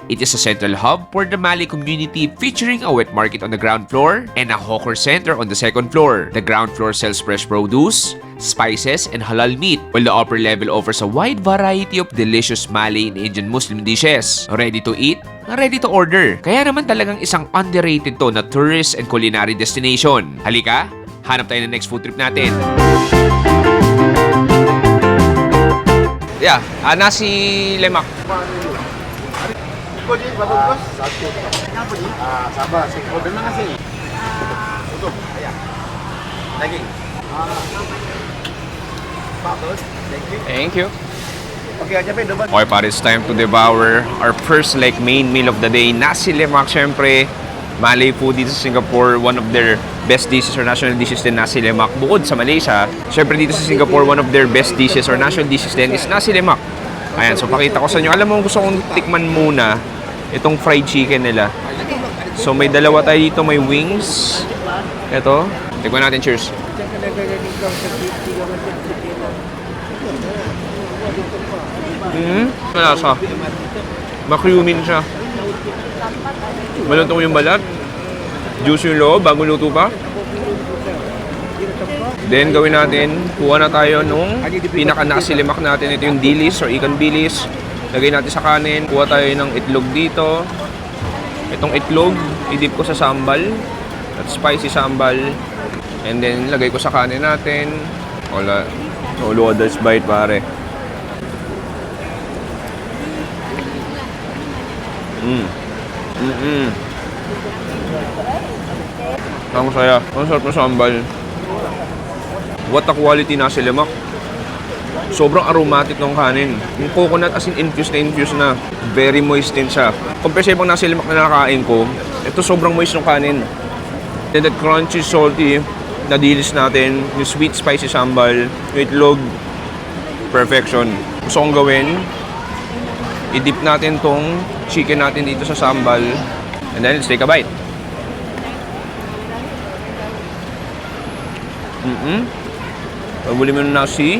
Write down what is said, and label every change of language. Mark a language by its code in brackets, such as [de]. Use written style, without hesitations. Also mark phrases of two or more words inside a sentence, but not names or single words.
[en] It is a central hub for the Malay community featuring a wet market on the ground floor and a hawker center on the second floor. The ground floor sells fresh produce, spices, and halal meat, while the upper level offers a wide variety of delicious Malay and Indian Muslim dishes. Ready to eat? Ready to order. [tl] Kaya naman talagang isang underrated to na [en] tourist and culinary destination. [tl] Halika, hanap tayo ng [en] next food trip [tl] natin. [en] Yeah, nasi lemak. [ms] Sabar, order na nasi. Tutup, ayan. Daging. Bagus, [en] Thank you. [ms] Okay aja, pe, double. [en] Okay pare, it's time to devour our first like main meal of the day. [tl] Nasi lemak, syempre. [en] Malay food [tl] dito sa Singapore, [en] one of their best dishes or national dishes din nasi lemak. [tl] Bukod sa Malaysia, syempre dito sa Singapore, [en] one of their best dishes or national dishes din is nasi lemak. [tl] Ayan, so pakita ko sa inyo. Alam mo, gusto kong tikman muna itong [en] fried chicken [tl] nila. So may dalawa tayo dito, may wings. Ito, tikman natin, cheers. Malasa. Makriyumin siya. Malutong yung balat. Juice yung loob, bago luto pa. Then gawin natin, kuha na tayo nung pinaka-nasi lemak natin. Ito yung dilis or ikan bilis. Lagay natin sa kanin. Kuha tayo ng itlog dito. Itong itlog, idip ko sa sambal. At spicy sambal. [en] And then [tl] lagay ko sa kanin natin. Wala. [en] All others bite [tl] pare. Ang saya. Ang sarap ng sambal. [en] What a quality nasi lemak. [tl] Sobrang aromatic ng kanin. Yung [en] coconut as in infused [tl] na. [en] Very moist [tl] din siya. Compare sa ibang nasi lemak na nakakain ko, ito sobrang moist ng kanin. [en] Then that crunchy, salty [tl] na dilis natin, yung [en] sweet, spicy [tl] sambal, yung itlog, perfection. Gusto kong gawin, i-dip natin tong chicken natin dito sa sambal. [en] And then, let's take a bite. [tl] Pabuli mo ng nasi.